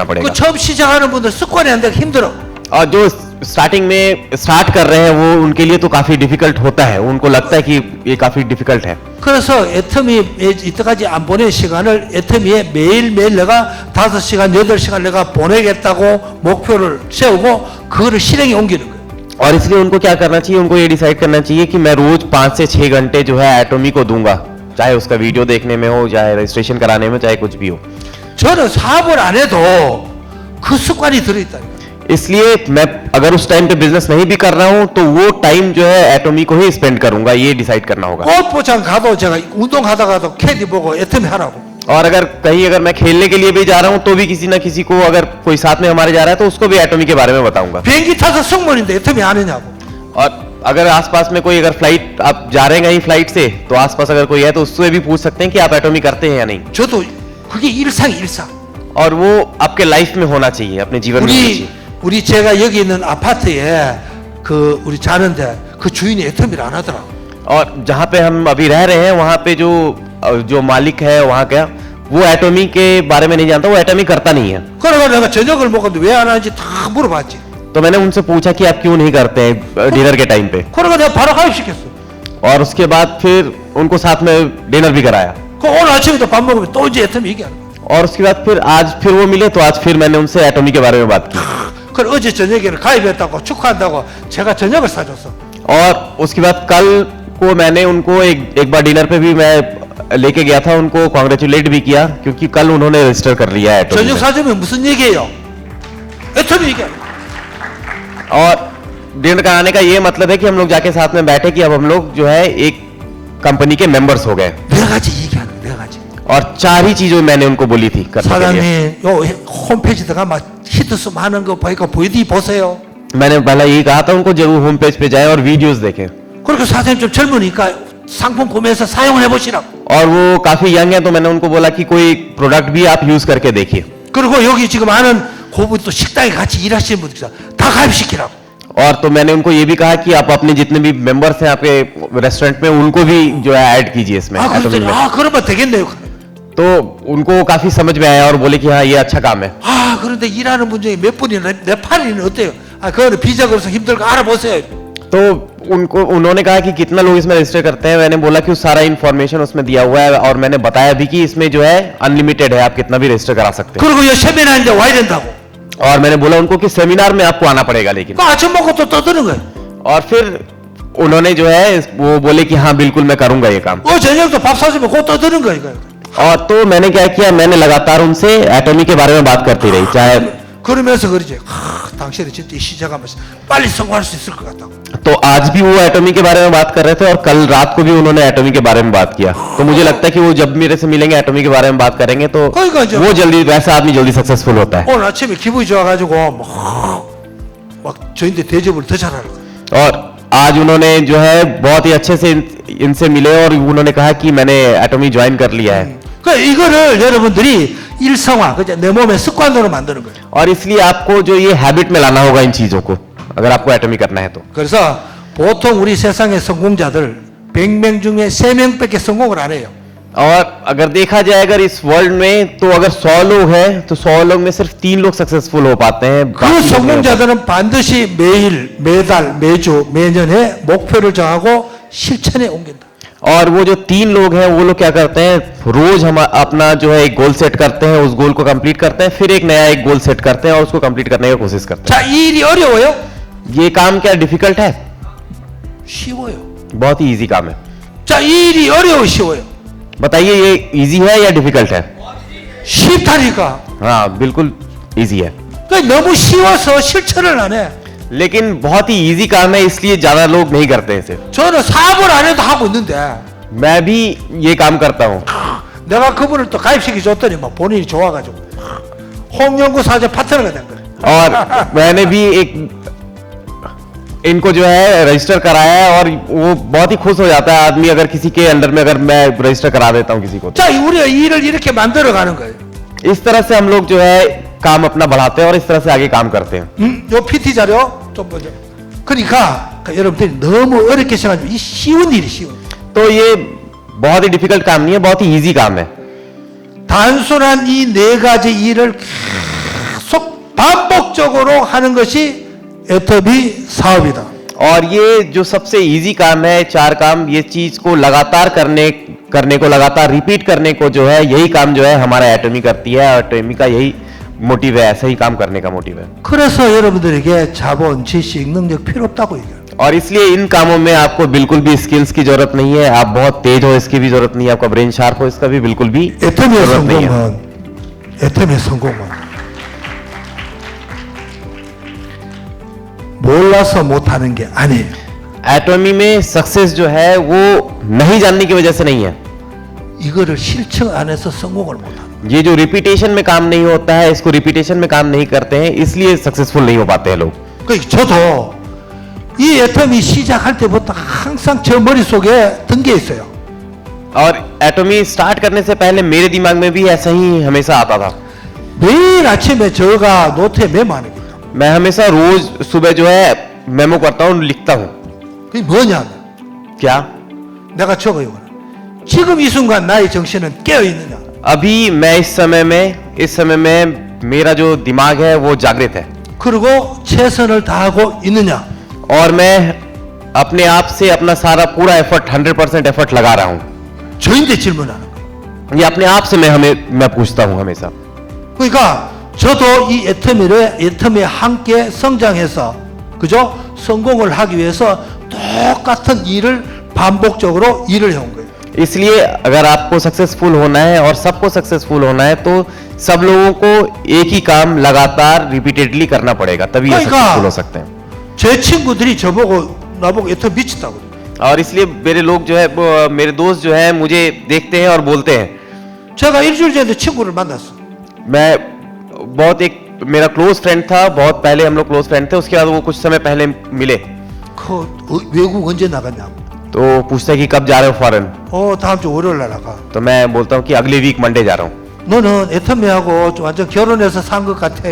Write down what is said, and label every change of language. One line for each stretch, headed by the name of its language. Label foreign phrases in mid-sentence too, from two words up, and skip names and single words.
Korean: 그
Hindi: पड़ेगा।
Korean: 처음 시작하는 분들 습관이 안 되고 힘들어.
Hindi: और जो स्टार्टिंग में स्टार्ट कर रहे हैं, वो उनके लिए तो काफी डिफिकल्ट होता है, उनको लगता है कि ये काफी डिफिकल्ट है।
Korean: 그래서 애터미에 이때까지 안 보낸 시간을 애터미에 매일매일 내가 5시간, 8시간 내가 보내겠다고 목표를 세우고 그거를 실행에 옮기는 거예요.
Hindi: और इसलिए उनको क्या करना चाहिए, उनको ये डिसाइड करना चाहिए कि मैं रोज 5 से 6 घंटे जो है एटॉमी को दूंगा, चाहे उसका वीडियो देखने में हो, चाहे रजिस्ट्रेशन कराने में, चाहे कुछ भी हो।
Korean: 저는 사업을 안 해도 그 습관이 들어있다.
Hindi: इसलिए मैं अगर उस टाइम पे बिजनेस नहीं भी कर रहा हूं, तो वो टाइम जो है एटॉमी को ही स्पेंड करूंगा, ये डिसाइड करना होगा।
Korean: 골프장 가도 제가 운동하다가도 캐디 보고 애터미 하라고.
Hindi: और अगर मैं खेलने के लिए भी जा रहा हूं, तो भी किसी ना किसी को, अगर कोई साथ में हमारे जा रहा है, तो उसको भी एटॉमी के बारे में बताऊंगा।
Korean: 비행기 타서 승무원인데 애터미 안 했냐고.
Hindi: और अगर आसपास में कोई, अगर फ्लाइट आप जा रहे हैं कहीं फ्लाइट से, तो आसपास अगर कोई है तो उससे भी पूछ सकते हैं कि आप एटॉमी करते हैं या नहीं।
Korean: 저도 그게 일상.
Hindi: और वो आपके लाइफ में होना चाहिए, अपने जीवन में होना चाहिए।
Korean: 우리 제가 여기 있는 아파트에 그 우리 자는데 그 주인이 애터미를 안 하더라고.
Hindi: और जहाँ पे हम अभी रह रहे हैं, वहाँ पे जो मालिक है वहाँ का, वो एटॉमी के बारे में नहीं जानता, वो एटॉमी करता नहीं है।
Korean: 그래서 내가 저녁을 먹었는데 왜 안 하는지 다 물어봤지.
Hindi: तो मैंने उनसे पूछा कि आप क्यों नहीं करते हैं डिनर के टाइम पे,
Korean: 그래서 내가 바로 가입시켰어.
Hindi: और उसके बाद फिर उनको साथ में डिनर भी कराया।
Korean: 그 오늘 아침에도 밥 먹으면 또 이제 애터미 얘기하는 거야.
Hindi: और उसके बाद फिर आज फिर वो मिले, तो आज फिर मैंने उनसे एटॉमी के बारे में बात की।
Korean: 그래 어제 저녁에는 가입했다고 축하한다고 제가 저녁을 사줬어.
Hindi: और उसके बाद कल को मैंने उनको एक बार डिनर पे भी मैं लेके गया था, उनको कॉन्ग्रेचुलेट भी किया, क्योंकि कल उन्होंने रजिस्टर कर लिया है एटॉमी
Korean: 저녁
Hindi: में।
Korean: 사주면 무슨 얘기예요? 애터미 얘기야.
Hindi: और डिनर कराने का ये मतलब है कि हम लोग जाके साथ में बैठे कि अब हम लोग जो है एक कंपनी के मेंबर्स हो गए।
Korean: 네 가지 얘기하는 네 가지.
Hindi: और 4 ही चीजों मैंने उनको बोली थी करने के लिए।
Korean: 사장님 요 홈페이지 들어가 막 히트스 많은 거 보니까 VD 보세요.
Hindi: मैंने पहला यही कहा था उनको जरूर
English: home page
Hindi: पे जाएं और वीडियोस देखें।
Korean: 그렇게 사장님 좀 젊으니까 상품 구매해서 사용을 해보시라고.
Hindi: और वो काफी यंग है तो मैंने उनको बोला कि कोई प्रोडक्ट भी आप यूज करके देखिए।
Korean: 그리고 여기 지금 아는 고분 또 식당에 같이 일하시는 분들 있어. 다 가입시키라고.
Hindi: और तो मैंने उनको ये भी कहा कि आप अपने जितने भी मेंबर्स हैं आपके रेस्टोरेंट में उनको भी जो है ऐड कीजिए इसमें।
Korean: 아, Atomy 그랬더니
Hindi: में।
Korean: 아, 그러면 되겠네요.
Hindi: तो उनको काफी समझ में आया और बोले कि हाँ ये अच्छा काम है।
Korean: 아, 그런데 일하는 분 중에 몇 분이나 네팔인은 어때요? 아, 그거는 비자 걸어서 힘들고 알아보세요.
Hindi: तो उन्होंने कहा कि कितना लोग इसमें रजिस्टर करते हैं। मैंने बोला कि सारा इन्फॉर्मेशन उसमें दिया हुआ है और मैंने बताया भी कि इसमें जो है अनलिमिटेड है, आप कितना भी रजिस्टर करा सकते
Korean: 그리고 이 세미나인데 와야 된다고.
Hindi: हैं। और मैंने बोला उनको कि सेमिनार में आपको आना पड़ेगा लेकिन।
Korean: 그 아침 먹고 또 떠드는 거예요.
Hindi: और फिर उन्होंने जो है वो बोले कि हाँ बिल्कुल मैं करूंगा ये काम।
Korean: 저녁도 밥 사주면 곧 떠드는 거예요. 이거.
Hindi: और तो मैंने क्या किया, मैंने लगातार उनसे एटॉमी के बारे में बात करती रही। चाहे
Korean: 그러면서 그러지. 당신이 진짜 이 시작하면서 빨리 성공할 수 있을 것 같다고.
Hindi: तो आज भी वो एटॉमी के बारे में बात कर रहे थे और कल रात को भी उन्होंने एटॉमी के बारे में बात किया। तो मुझे लगता है कि वो जब मेरे से मिलेंगे एटॉमी के बारे में बात करेंगे तो
Korean: 그러니까 이제
Hindi: वो जल्दी, वैसा आदमी जल्दी सक्सेसफुल होता है।
Korean: 오늘 아침에 기분이 좋아가지고 막 저희한테 대접을 더 잘하라고.
Hindi: और आज उन्होंने जो है बहुत ही अच्छे से इनसे मिले और उन्होंने कहा कि मैंने एटॉमी ज्वाइन कर लिया है।
Korean: 그 이거를 여러분들이 일상화, 그죠? 내 몸의 습관으로 만드는 거예요.
Hindi: और इसलिए आपको जो ये हैबिट में लाना होगा इन चीजों को, अगर आपको एटॉमी करना है तो।
Korean: 그래서 보통 우리 세상의 성공자들 100명 중에 3명밖에 성공을 안 해요.
Hindi: और अगर देखा जाए अगर इस वर्ल्ड में तो अगर 100 लोग हैं तो 100 लोग में सिर्फ 3 लोग सक्सेसफुल हो पाते हैं।
Korean: 그
Hindi: बाकी लोग नहीं हो पाते।
Korean: 성공자들은 반드시 매일, 매달, 매주, 매년에 목표를 정하고 실천에 옮긴다.
Hindi: और वो जो 3 लोग हैं वो लोग क्या करते हैं, रोज हम अपना जो है एक
English: goal set
Hindi: करते हैं, उस गोल को कंप्लीट करते हैं, फिर एक नया एक
English: goal set
Hindi: करते हैं और उसको कंप्लीट करने की कोशिश करते
Korean: 자, 이 일이 어려워요?
Hindi: हैं। ये काम क्या डिफिकल्ट है?
Korean: 쉬워요.
Hindi: बहुत ही इजी काम है।
Korean: 자, 이 일이 어려워, 쉬워요?
Hindi: बताइए ये इजी है या डिफिकल्ट है?
Korean: 쉽다니까.
Hindi: हाँ बिल्कुल इजी है,
Korean: 그러니까 너무 쉬워서 실천을 안 해.
Hindi: लेकिन बहुत ही इजी काम है इसलिए ज्यादा लोग नहीं करते हैं इसे।
Korean: 저는 사업을 안 해도 하고 있는데
Hindi: मैं भी ये काम करता हूँ।
Korean: 내가 그분을 또 가입시켜 줬더니 막 본인이 좋아가지고 홍영구 사제 파트너가 된 거예요.
Hindi: और मैंने भी एक इनको जो है रजिस्टर कराया है और वो बहुत ही खुश हो जाता है आदमी अगर किसी के अंडर में अगर मैं रजिस्टर करा देता हूँ किसी को।
Korean: 자, 우리가 이 일을 이렇게 만들어 가는 거예요.
Hindi: इस तरह से हम लोग जो है काम अपना बढ़ाते हैं और इस तरह से आगे काम करते हैं।
Korean: 요 PT 자료 좀 보죠. 그러니까 여러분들이 너무 어렵게 생각하지 이 쉬운 일이 쉬운.
Hindi: तो ये बहुत ही डिफिकल्ट काम नहीं है, बहुत ही इजी काम है।
Korean: 단순한 이 네 가지 일을 계속 반복적으로 하는 것이 애터미 사업이다.
Hindi: और ये जो सबसे इजी काम है, 4 काम, ये चीज को लगातार करने को लगातार रिपीट करने को जो है यही काम जो है हमारा एटॉमी करती है और एटॉमी का यही मोटिव है, ऐसा ही काम करने का मोटिव है।
Korean: 그래서 여러분들에게 자본, 지식, 능력 필요 없다고 얘기해요.
Hindi: और इसलिए इन कामों में आपको बिल्कुल भी स्किल्स की जरूरत नहीं है, आप बहुत तेज हो इसकी भी जरूरत नहीं है, आपका
English: brain sharp
Hindi: हो इसका भी बिल्कुल भी
Korean: 애터미의
Hindi: जरूरत नहीं है।
Korean: 성공은 애터미의 성공은 몰라서 못하는 게 아니에요.
Hindi: एटॉमी में सक्सेस जो है वो नहीं जानने की वजह से नहीं है।
Korean: 이거를 실천 안 해서 성공을 못하는.
Hindi: ये जो रिपीटेशन में काम नहीं होता है, इसको रिपीटेशन में काम नहीं करते हैं, इसलिए सक्सेसफुल नहीं हो पाते हैं लोग।
Korean: 그러니까 저도 이 애터미 시작할 때부터 항상 저 머릿속에 든 게 있어요.
Hindi: और एटॉमी स्टार्ट करने से पहले मेरे दिमाग में भी ऐसा ही हमेशा आता था।
Korean: 매일 아침에 저가 노트에 메모하는 거예요.
Hindi: मैं हमेशा रोज सुबह जो है मेमो करता हूँ, लिखता हूँ।
Korean: 그게 뭐냐면
Hindi: क्या?
Korean: 내가 적어요. 지금 이 순간 나의 정신은 깨어 있느냐?
Hindi: अभी मैं इस समय में मेरा जो दिमाग है वो जागृत है
Korean: 그리고 최선을 다하고 있느냐?
Hindi: और मैं अपने आप से अपना सारा पूरा एफर्ट 100% एफर्ट लगा रहा हूँ।
Korean: 저인데 질문하는 거예요.
Hindi: ये अपने आप से मैं पूछता हूँ हमेशा।
Korean: 그러니까 저도 이 애터미에 함께 성장해서 그죠? 성공을 하기 위해서 똑같은 일을 반복적으로 일을 해온 거예요.
Hindi: इसलिए अगर आपको सक्सेसफुल होना है और सबको सक्सेसफुल होना है तो सब लोगों को एक ही काम लगातार रिपीटेडली करना पड़ेगा, तभी ये सक्सेसफुल हो सकते हैं।
Korean: 제 친구들이 나보고 애터미 미치다고 그래요.
Hindi: और इसलिए मेरे लोग जो है मेरे दोस्त जो है मुझे देखते हैं और बोलते हैं।
Korean: 제가 일주일 전에 친구를 만났어.
Hindi: मैं बहुत एक मेरा
English: close friend
Hindi: था, बहुत पहले हम लोग
English: close friend
Hindi: थे, उसके बाद वो कुछ समय पहले मिले,
Korean: 그 외국 언제 나갔냐고.
Hindi: तो पूछता है कि कब जा रहे हो फॉरेन।
Korean: 다음 주 월요일 날 나가.
Hindi: तो मैं बोलता हूँ कि अगले
English: week Monday
Hindi: जा रहा हूँ।
Korean: 너는 애터미하고 좀 완전 결혼해서 산 것 같아.